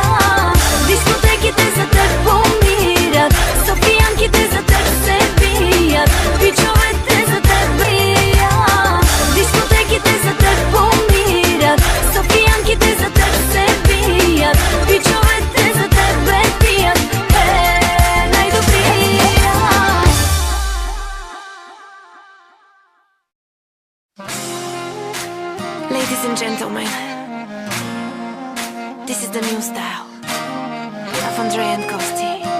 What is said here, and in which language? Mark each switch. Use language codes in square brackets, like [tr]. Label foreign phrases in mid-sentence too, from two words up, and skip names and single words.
[bg] Дискотеките за теб помират, софиянките за теб се бият, пичовете за теб пият. Дискотеките за теб помират, софиянките за теб се бият, пичовете за тебе пият, най-добрия. [en] Ladies and gentlemen, this is the new style of Andrea and Kosti.